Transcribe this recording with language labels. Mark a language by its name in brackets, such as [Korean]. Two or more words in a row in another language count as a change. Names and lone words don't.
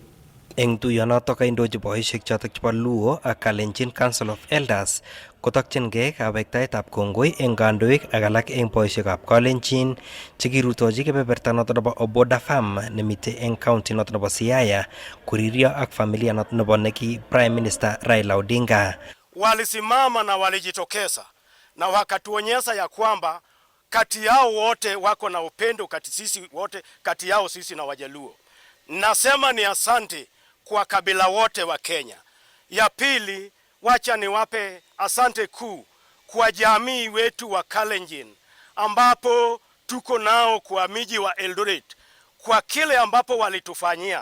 [Kalenjin] Eng tuyonotok kaindochi boisiek chotok chebo Luo ak Kalenjin Council of Elders kotokyingei kabektaetab kongoi eng kandoik ak alak eng boisiekab Kalenjin chekirutochi kebeberta notok nebo Oboda Farm nemitei eng county notok nebo Siaya kuririo ak familia notok nebo neki [English] Prime Minister [Kalenjin] Raila Odinga. [Swahili] Walisimama na walijitokeza na wakatuonyesha ya kwamba kati yao wote wako na upendo kati sisi wote, kati yao sisi na Wajaluo. Nasema ni asante kwa kabila wote wa Kenya. Ya pili, wacha niwape asante kuu kwa jamii wetu wa Kalenjin ambapo tuko nao kwa miji wa Eldoret, kwa kile ambapo walitufanyia.